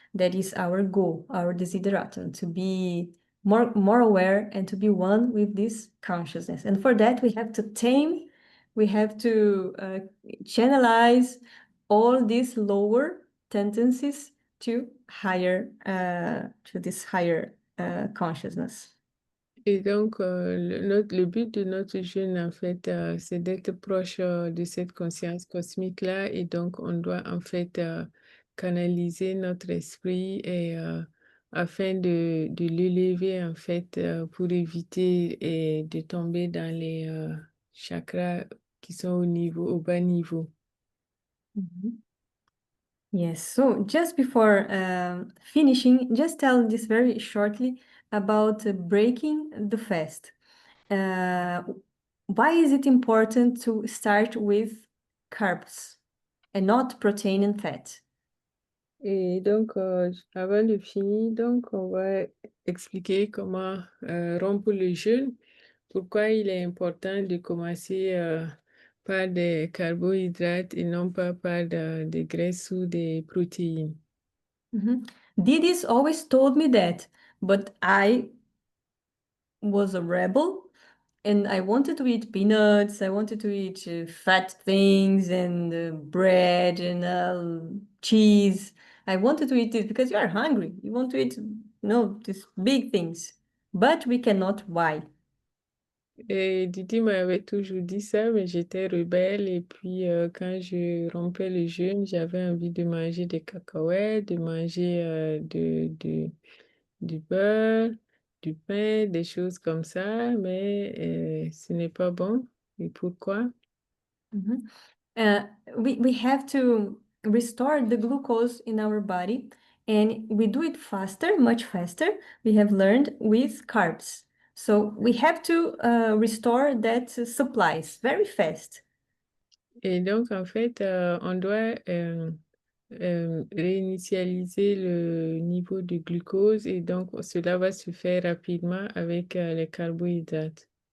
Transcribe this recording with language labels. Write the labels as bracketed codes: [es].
[en] That is our goal, our desideratum, to be more aware and to be one with this consciousness. And for that, we have to tame, we have to channelize all these lower tendencies to higher, to this higher consciousness. [fr] Et donc, le but de notre jeûne, en fait, c'est d'être proche de cette conscience cosmique-là. Et donc, on doit, en fait, canaliser notre esprit et, afin de l'élever, en fait, pour éviter de tomber dans les chakras qui sont au bas niveau. [en] Yes, so just before finishing, just tell this very shortly about breaking the fast. Why is it important to start with carbs and not protein and fat? [fr] Et donc, avant de finir, donc, on va expliquer comment rompre le jeûne. Pourquoi il est important de commencer par des carbohydrates et non pas par des graisses ou des protéines. [en] Didi's always told me that, but I was a rebel and I wanted to eat peanuts, I wanted to eat fat things and bread and cheese. I wanted to eat it because you are hungry. You want to eat, these big things. But we cannot. Why? [fr] Et Didi m'avait toujours dit ça, mais j'étais rebelle. Et puis, quand je rompais le jeûne, j'avais envie de manger des cacahuètes, de manger du beurre, du pain, des choses comme ça. Mais ce n'est pas bon. Et pourquoi? [en] We have to restore the glucose in our body, and we do it faster, much faster. We have learned with carbs. So we have to restore that supplies very fast. [fr] Et donc, en fait, on doit réinitialiser le niveau de glucose et donc cela va se faire rapidement avec les carbohydrates.